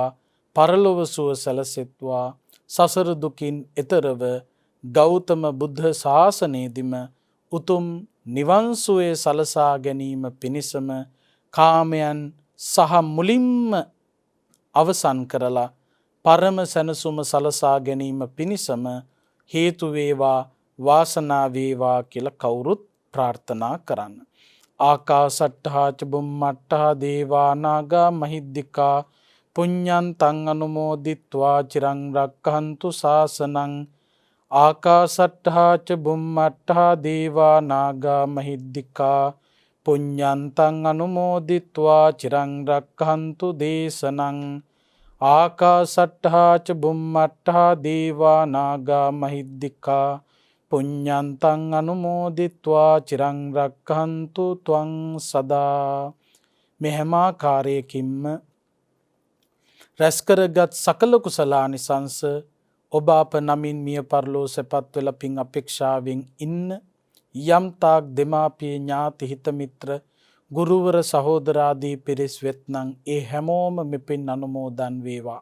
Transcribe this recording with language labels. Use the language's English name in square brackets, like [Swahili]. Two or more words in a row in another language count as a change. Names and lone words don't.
[Sinhala] පරලොව සුව සැලසෙත්වා, සසර දුකින් එතරව ගෞතම බුද්ධ ශාසනයේදීම උතුම් නිවන් සුවය සලසා ගැනීම පිණිසම කාමයන් සහ මුලින්ම අවසන් කරලා පරම සැනසුම සලසා ගැනීම පිණිසම හේතු වේවා, වාසනා වේවා කියලා කවුරුත් ප්‍රාර්ථනා කරන්න. [Pali] ආකාසට්ඨා ච බුම්මට්ඨා දේවා නාග මහිද්దికා පුඤ්ඤන්තං අනුමෝදිත්වා චිරං රක්ඛන්තු ශාසනං. ආකාසට්ඨා ච බුම්මට්ඨා දේවා නාග මහිද්దికා පුඤ්ඤන්තං අනුමෝදිත්වා චිරං රක්ඛන්තු දේශනං. ආකාසට්ඨා ච බුම්මට්ඨා දේවා නාග මහිද්దికා පුඤ්ඤන්තං අනුමෝදිත්වා චිරං රක්ඛන්තු ත්වං සදා. [Sinhala] මේ හැම ආකාරයකින්ම රැස් කරගත් සකල කුසලානිසංස ඔබ අප නමින් මිය පරලෝ සැපත් වෙලා පින් අපේක්ෂාවෙන් ඉන්න යම් තාක් දෙමාපිය ඥාති හිත මිත්‍ර ගුරුවර සහෝදරාදී පිරිස් වෙත්නම් ඒ හැමෝම මෙපින් අනුමෝදන් වේවා.